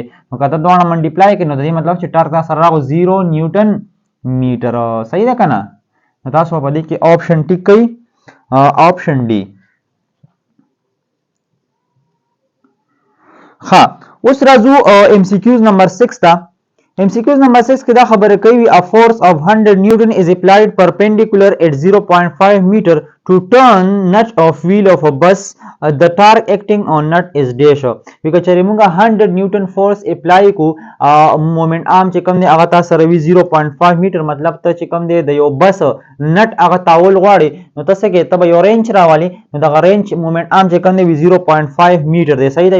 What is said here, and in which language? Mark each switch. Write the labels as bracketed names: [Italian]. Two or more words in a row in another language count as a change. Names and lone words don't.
[Pashto] نو کته دوه منټیپلای کړي نو د دې مطلب چې ټارک دا سره راغو 0 [English] newton meter, [Pashto] صحیح ده کنه. نو تاسو په دې کې آپشن ټیک کړئ، [English] option D. [Pashto] ها اوس راځو MCQs نمبر 6 ته. MCQs نمبر 6 کې دا خبره کوي [English] a force of 100 Newton is applied perpendicular at 0.5 meter to turn nut of wheel of a bus. The torque acting on nut is dash. [Pashto] وکړه چې موږ 100 [English] newton force apply [Pashto] کو [English] moment arm [Pashto] چې کوم دی هغه تاسو سره وی 0.5 میټر، مطلب ته چې کوم دی د یو بس نٹ هغه تاول غواړي نو تاسو کې تب یو رینج راوالي، نو دغه رینج [English] moment arm [Pashto] چې کوم دی 0.5 میټر دی، صحیح دی.